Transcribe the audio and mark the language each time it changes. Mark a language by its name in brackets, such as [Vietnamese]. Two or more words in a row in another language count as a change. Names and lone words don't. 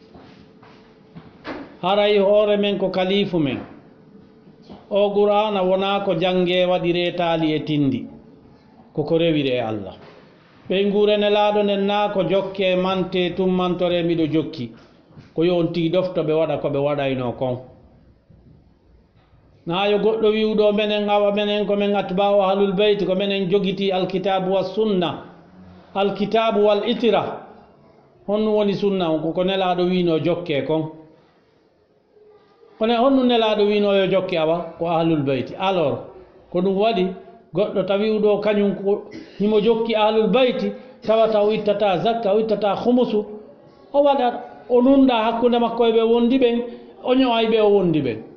[Fula] haray hoore men ko kalifu men o qur'ana wona ko jange waɗire taali e tindi koko rewiri e Allah ɓe nguure nelaɗo nden na ko jokke mante tummantore miɗo jokki ko yonti ɗofto ɓe waɗa ko ɓe waɗayno kon na yo goɗɗo wiwɗo menen awa menen komin [Arabic] أتباع أهل البيت [Fula] ko menen jogiti [Arabic] الكتاب والسنة الكتاب والعترة [Fula] honno woni sunna on koko nelaɗo wino jokke kon kono honno nelaɗo wino yo jokke awa ko [Arabic] أهل البيت [Fula] alors ko ɗum waɗi goɗɗo tawiwɗo kañum ko himo jokki [Arabic] أهل البيت [Fula] tawata o ittata zakka o ittata khumusu o waɗa o nunɗa hakkude makko e ɓe wondi ɓen o ño'ay ɓe o wondi ɓen